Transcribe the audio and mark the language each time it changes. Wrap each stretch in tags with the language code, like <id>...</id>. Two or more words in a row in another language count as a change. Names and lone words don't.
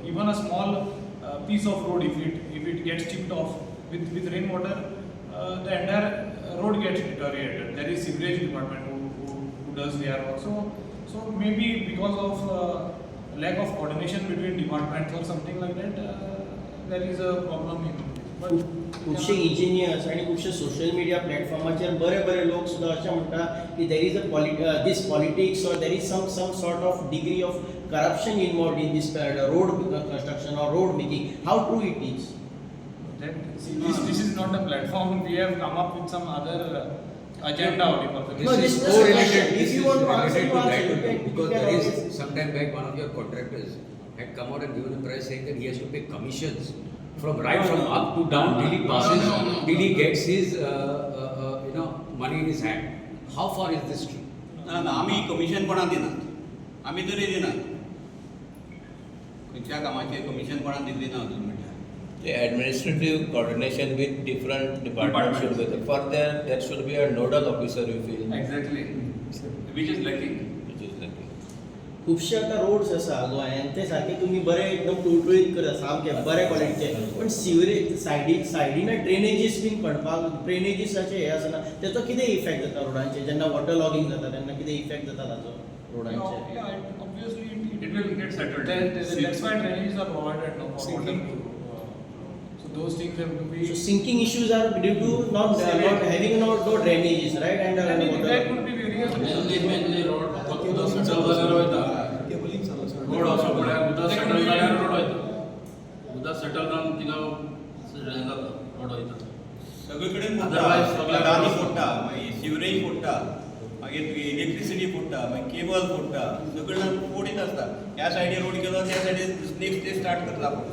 <en>Even a small piece of road if it gets chipped off with rainwater the entire road gets deteriorated. There is sewerage department who does their work. So maybe because of lack of coordination between departments or something like that there is a problem in</en> <kok>खुबशे इंजिनियर्स आणि खुबशे सोशल मिडिया प्लॅटफॉर्माचेर बरे लोक सुद्दां अशें म्हणटा की</kok> <en>there is a this politics or there is some sort of degree of corruption involved in this road construction or road making how true it is This is not a platform. We have come up with some other agenda only for the No, This this is is a correlated. question. This If you is want to answer, related you to answer. that You only. can- you Because can there is always- some time back, one of your contractors had come out and given a press saying that he has to pay commissions from right from up to down till he passes, No. till he gets his money in his hand. How far is this true?</en> <kok>ना ना आमी कमिशन कोणाक दिनात आमी तरी दिनात खंयच्या कामाचें कमिशन कोणाक दिल्ली ना अजून म्हणटा</kok> <en>The administrative coordination with different departments should be there. For that, there should be a nodal officer, you feel, Exactly. Which is lacking. which is like.</en> <kok>खुबशे आतां रोड्स आसा गोंयांत ते सारके तुमी बरे एकदम टुळटुळीत करता सामके बरे क्वॉलिटीचे पण सिवरेज सायडीन ड्रेनेजीस बीन पडपाक ड्रेनेजीसाचे हे आसना तेचो कितें इफेक्ट जाता रोडांचेर जेन्ना</kok> <en>water logging</en> <kok>जाता तेन्ना कितें इफेक्ट जाता ताचो रोडांचेर</kok> <en>Yeah, obviously It will get settled. That's why drainages are provided now for water to. So those things have to be. So sinking issues are due to not having no drainages, right? And I mean, water. that could be various.</en> <kok>मेनली रोड फक्त उदक सेटल जाल्यार वयता रोड असो म्हळ्यार उदक सेटल जाल्यार रोड वयता उदक सेटल जावन थिंगा हें जाता रोड वयता सगळे कडेन Otherwise सगळ्या लादी कडेन फोडटा मागीर सिवरेज फोडटा मागीर इलेक्ट्रिसिटी फोडटा मागीर केबल फोडटा सगळे जाण फोडीत आसता ह्या सायडीन रोड केलो त्या सायडीन</kok> <en>next day start</en> <kok>करता फोडटा</kok>